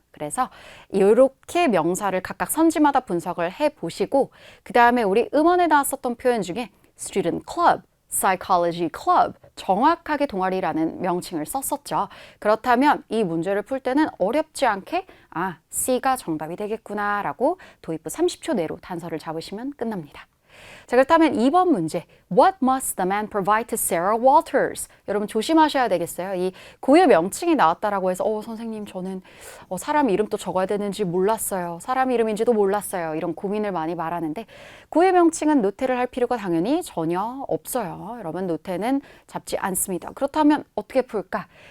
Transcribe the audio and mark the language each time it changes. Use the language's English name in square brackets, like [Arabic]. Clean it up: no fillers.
[Korean] 그래서 이렇게 명사를 각각 선지마다 분석을 해보시고 그 다음에 우리 음원에 나왔었던 표현 중에 student club, psychology club, 정확하게 동아리라는 명칭을 썼었죠. 그렇다면 이 문제를 풀 때는 어렵지 않게 C가 정답이 되겠구나 라고 도입부 30초 내로 단서를 잡으시면 끝납니다. 자, 그렇다면 2번 문제. [English] What must the man provide to Sarah Walters? [Korean] 여러분 조심하셔야 되겠어요. 이 고유 명칭이 나왔다라고 해서 선생님 저는 사람 이름도 적어야 되는지 몰랐어요. 사람 이름인지도 몰랐어요. 이런 고민을 많이 말하는데 고유 명칭은 노트를 할 필요가 당연히 전혀 없어요. 여러분 노트는 잡지 않습니다. 그렇다면 어떻게 풀까?